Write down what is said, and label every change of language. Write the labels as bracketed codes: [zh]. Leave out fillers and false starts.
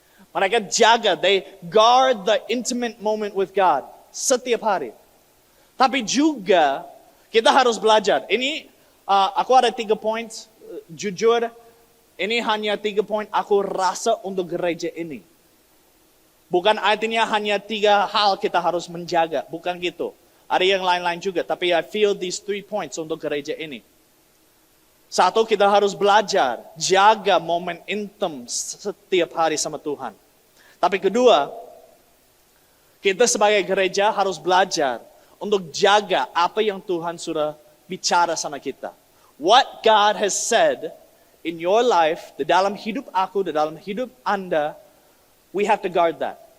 [id] Mereka jaga, [en] they guard the intimate moment with God. [id] Setiap hari. Tapi juga, kita harus belajar. Ini aku ada 3 poin, jujur, ini hanya 3 poin aku rasa untuk gereja ini. Bukan artinya hanya 3 hal kita harus menjaga, bukan gitu. Ada yang lain-lain juga, tapi [en] I feel these 3 points [id] untuk gereja ini. 1, kita harus belajar, jaga momen intim setiap hari sama Tuhan. Tapi kedua, kita sebagai gereja harus belajar untuk jaga apa yang Tuhan sudah bicara sama kita. [en] What God has said in your life, [id] di dalam hidup aku, di dalam hidup Anda, [en] we have to guard that.